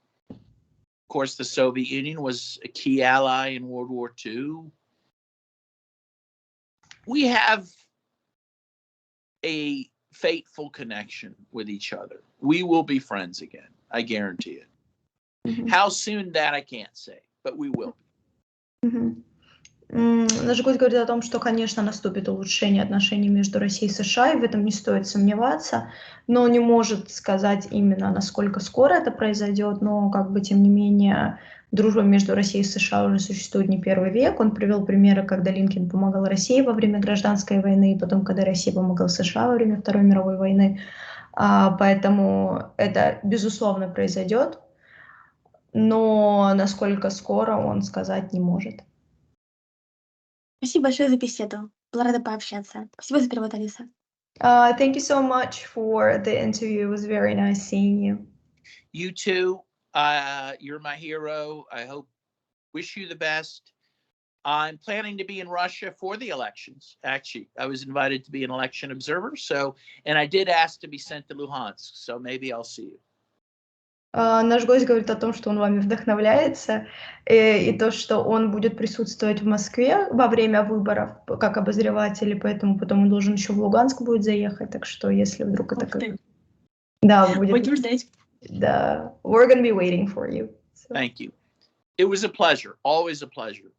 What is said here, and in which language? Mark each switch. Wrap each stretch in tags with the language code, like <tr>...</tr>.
<en>Of course, the Soviet Union was a key ally in World War II. We have a fateful connection with each other. We will be friends again. I guarantee it. Мгм. How soon, that I can't say, but we will. Мгм.</en> <ru>Наш гость говорит о том, что, конечно, наступит улучшение отношений между Россией и США, и в этом не стоит сомневаться, но не может сказать именно, насколько скоро это произойдет, но, как бы, тем не менее, дружба между Россией и США уже существует не первый век. Он привел примеры, когда Линкольн помогал России во время гражданской войны, и потом, когда Россия помогала США во время Второй мировой войны. Поэтому это, безусловно, произойдет, но насколько скоро, он сказать не может. Спасибо большое за беседу. Была рада пообщаться. Спасибо за перевод, Алиса.</ru> <en>Thank you so much for the interview. It was very nice seeing you. You too. You're my hero. Wish you the best. I'm planning to be in Russia for the elections. Actually, I was invited to be an election observer. And I did ask to be sent to Luhansk. So maybe I'll see you.</en> <ru>Наш гость говорит о том, что он вами вдохновляется, и то, что он будет присутствовать в Москве во время выборов как обозреватель, и поэтому потом он должен еще в Луганск будет заехать, так что если вдруг это Ух ты. Да, будет... Будем ждать.</ru> <en>Да, we're gonna be waiting for you. So. Thank you. It was a pleasure, always a pleasure.</en>